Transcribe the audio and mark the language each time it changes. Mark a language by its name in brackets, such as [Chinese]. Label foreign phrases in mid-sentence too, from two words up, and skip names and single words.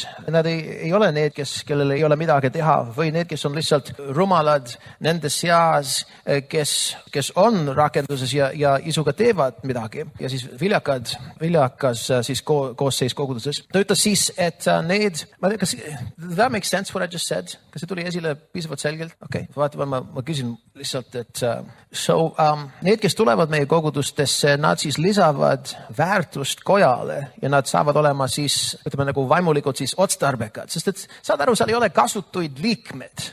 [Estonian] Nad ei ole need, kellel ei ole midagi teha või need, kes on lihtsalt rumalad nende seas, kes on rakenduses ja isuga teevad midagi. Ja siis viljakas siis koosseis koguduses. Ta ütles siis, et need, kas [English] that makes sense what I just said? [Estonian] Kas see tuli esile piisavalt selgelt? Okay. Vaata, ma küsin lihtsalt, et need, kes tulevad meie kogudustesse, nad siis lisavad väärtust kojale ja nad saavad olema siis, ütleme nagu vaimulikult siis otstarbekad, sest et saad aru, seal ei ole kasutuid liikmed.